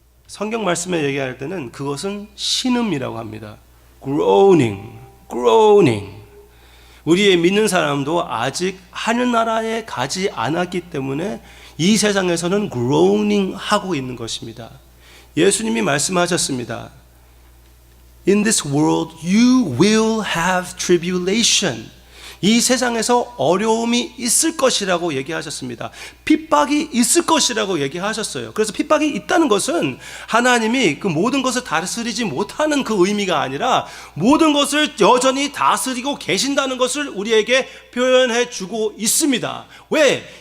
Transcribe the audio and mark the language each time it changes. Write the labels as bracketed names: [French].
[Korean] 성경 말씀에 얘기할 때는 그것은 신음이라고 합니다. [English] groaning, groaning. [Korean] 우리의 믿는 사람도 아직 하늘나라에 가지 않았기 때문에 이 세상에서는 groaning 하고 있는 것입니다. 예수님이 말씀하셨습니다. [English] In this world you will have tribulation. [Korean] 이 세상에서 어려움이 있을 것이라고 얘기하셨습니다. 핍박이 있을 것이라고 얘기하셨어요. 그래서 핍박이 있다는 것은 하나님이 그 모든 것을 다스리지 못하는 그 의미가 아니라 모든 것을 여전히 다스리고 계신다는 것을 우리에게 표현해 주고 있습니다. 왜?